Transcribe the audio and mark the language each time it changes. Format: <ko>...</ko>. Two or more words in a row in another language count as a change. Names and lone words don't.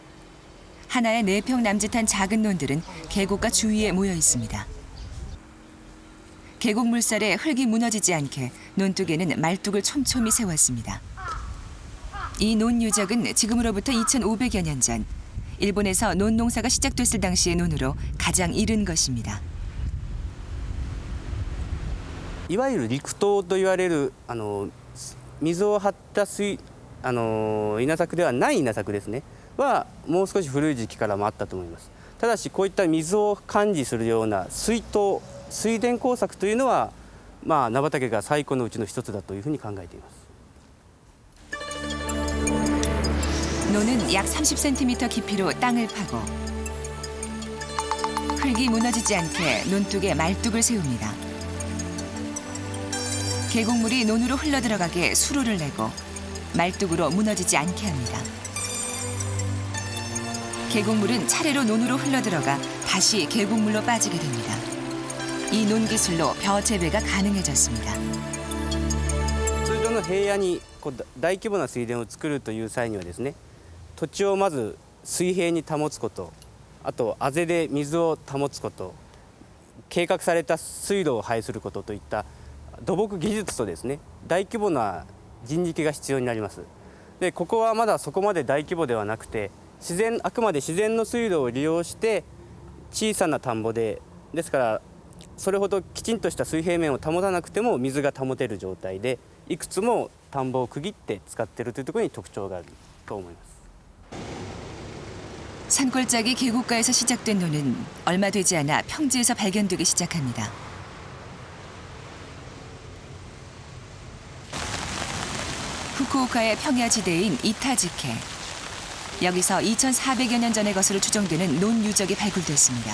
<ko>하나의 4평 남짓한 작은 논들은 계곡가 주위에 모여 있습니다. 계곡 물살에 흙이 무너지지 않게 논둑에는 말뚝을 촘촘히 세웠습니다. 이 논 유적은 지금으로부터 2,500여 년 전 일본에서 논 농사가 시작됐을 당시의 논으로 가장 이른 것입니다.</ko> <ja>いわゆる陸島と言われる水を張った稲作ではない稲作ですねはもう少し古い時期からもあったと思います。ただしこういった水を管理するような水田工作というのは菜畑が最古のうちの一つだというふうに考えています。</ja> <ko>논은 약 30cm 깊이로 땅을 파고 흙이 무너지지 않게 논둑에 말뚝을 세웁니다. 계곡물이 논으로 흘러들어가게 수로를 내고 말뚝으로 무너지지 않게 합니다. 계곡물은 차례로 논으로 흘러들어가 다시 계곡물로 빠지게 됩니다. 이 논기술로 벼 재배가 가능해졌습니다.</ko> <ja>通常の平野にこう大規模な水田を作るという際にはですね、土地をまず水平に保つこと、あとあぜで水を保つこと、計画された水路を排することといった土木技術とですね、大規模な人力が必要になります。でここはまだそこまで大規模ではなくて、あくまで自然の水路を利用して小さな田んぼですからそれほどきちんとした水平面を保たなくても水が保てる状態で、いくつも田んぼを区切って使っているというところに特徴があると思います。</ja> <ko>산골짜기 계곡가에서 시작된 논은 얼마 되지 않아 평지에서 발견되기 시작합니다. 후쿠오카의 평야지대인 이타지케. 여기서 2,400여 년 전의 것으로 추정되는 논 유적이 발굴됐습니다.</ko>